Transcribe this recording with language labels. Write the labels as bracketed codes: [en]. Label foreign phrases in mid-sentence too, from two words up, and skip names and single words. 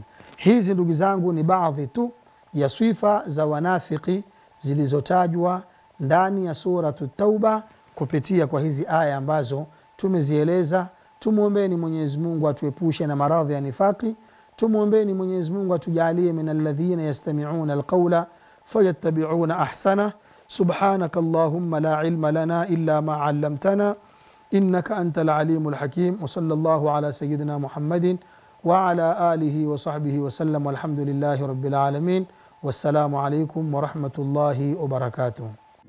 [sw] Hizi ndugu zangu ni baadhi tu ya sifa za wanafiki zilizotajwa ndani ya suratu Tauba kupitia kwa hizi aya ambazo tumezieleza. Tumuombeeni Mwenyezi Mungu atuepushe na maradhi ya nifaki. Tumuombeeni Mwenyezi Mungu atujalie [ar] من الذين يستمعون القول فيتبعون أحسنه. سبحانك اللهم لا علم لنا إلا ما علمتنا إنك أنت العليم الحكيم. وصلى الله على سيدنا محمد وعلى آله وصحبه وسلم والحمد لله رب العالمين. والسلام عليكم ورحمة الله وبركاته.